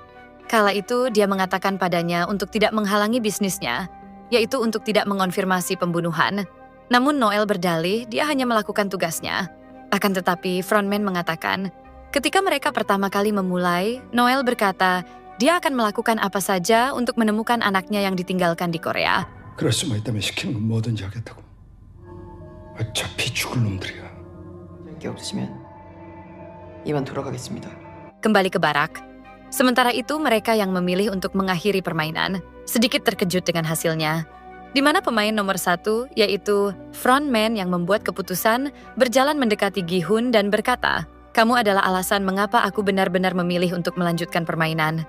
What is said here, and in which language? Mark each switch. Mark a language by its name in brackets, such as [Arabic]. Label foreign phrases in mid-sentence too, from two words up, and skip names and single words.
[Indonesian] Kala itu dia mengatakan padanya untuk tidak menghalangi bisnisnya, yaitu untuk tidak mengonfirmasi pembunuhan. Namun Noel berdalih dia hanya melakukan tugasnya. Akan tetapi Frontman mengatakan, ketika mereka pertama kali memulai, Noel berkata dia akan melakukan apa saja untuk menemukan anaknya yang ditinggalkan di Korea. [Korean] 그럴 수만 있다면 시키는 건 뭐든지 하겠다고. 어차피 죽을 놈들이야. 게 없으시면 이만 돌아가겠습니다. [Indonesian] Kembali ke barak. Sementara itu mereka yang memilih untuk mengakhiri permainan sedikit terkejut dengan hasilnya. Di mana pemain nomor 1, yaitu Frontman yang membuat keputusan, berjalan mendekati Gi-hun dan berkata, "Kamu adalah alasan mengapa aku benar-benar memilih untuk melanjutkan permainan.